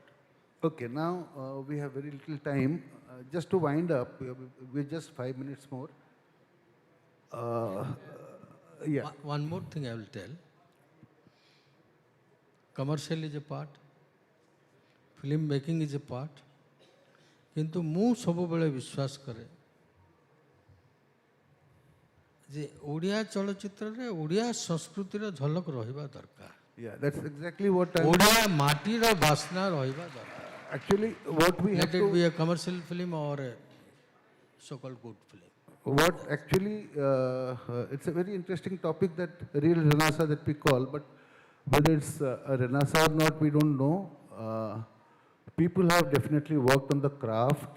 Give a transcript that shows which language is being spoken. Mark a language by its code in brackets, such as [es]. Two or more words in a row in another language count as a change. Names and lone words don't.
[en] Okay, now we have very little time. Just to wind up, we're just 5 minutes more. Yeah. One more thing I will tell. Commercial is a part, film making is a part, [or] କିନ୍ତୁ ମୁଁ ସବୁବେଳେ ବିଶ୍ୱାସ କରେ ଯେ ଓଡ଼ିଆ ଚଳଚ୍ଚିତ୍ର ରେ ଓଡ଼ିଆ ସଂସ୍କୃତି ର ଝଲକ ରହିବା ଦରକାର. [en] Yeah, that's exactly what [or] ଓଡ଼ିଆ ମାଟି ର ବାସନା ରହିବା ଦରକାର. [en] Actually, what we have Let it be a commercial film or a so-called good film. What actually, it's a very interesting topic, that real Renaissance that we call, but whether it's a Renaissance or not, we don't know. People have definitely worked on the craft.